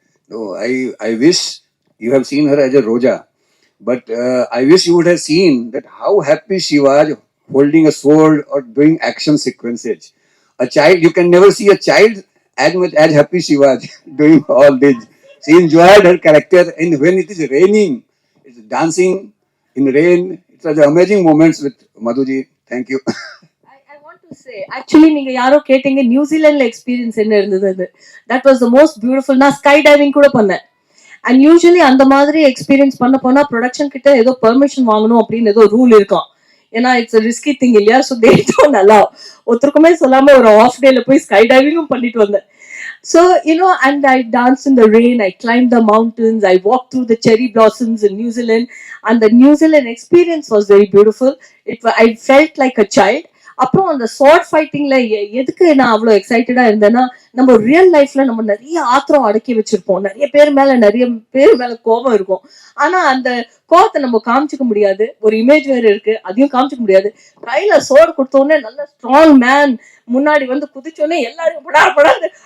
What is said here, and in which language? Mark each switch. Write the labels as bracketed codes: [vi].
[en] No, I wish you have seen her as a Roja, but I wish you would have seen that how happy she was holding a sword or doing action sequences. A child, you can never see a child as much as happy she was doing all this. She enjoyed her character, and when it is raining, it's dancing in rain. It was amazing moments with Madhuji. Thank you. I want to say, actually [ta] நீங்க யாரோ கேட்டீங்க நியூசிலாந்துல experience என்ன இருந்தது. [en] That was the most beautiful. [ta] நான் sky diving கூட பண்ணேன். And usually அந்த மாதிரி எக்ஸ்பீரியன்ஸ் பண்ண போனா ப்ரொடக்ஷன் கிட்ட ஏதோ பெர்மிஷன் வாங்கணும் அப்படின்னு ஏதோ ரூல் இருக்கும். ஏன்னா [en] it's risky thing [ta] இல்லையா. [en] So they don't allow. [ta] ஒருத்தருக்குமே சொல்லாம ஒரு ஆஃப் டேல போய் ஸ்கை டைவிங்கும் பண்ணிட்டு வந்தேன். [en] So, and I danced in the rain, I climbed the mountains, I walked through the cherry blossoms in New Zealand, and the New Zealand experience was very beautiful. I felt like a child. [ta] அப்புறம் அந்த short ஃபைட்டிங்ல எதுக்கு நான் அவ்வளோ எக்ஸைட்டடா இருந்தேன்னா, நம்ம real லைஃப்ல நம்ம நிறைய ஆத்திரம் அடக்கி வச்சிருப்போம், நிறைய பேர் மேல கோபம் இருக்கும். ஆனா அந்த கோபத்தை நம்ம காமிச்சிக்க முடியாது. ஒரு இமேஜ் வேற இருக்கு, அதையும் காமிச்சிக்க முடியாது. கையில சோடு கொடுத்தோடனே நல்ல ஸ்ட்ராங் மேன் முன்னாடி வந்து குதிச்சோடனே எல்லாரும் படாது.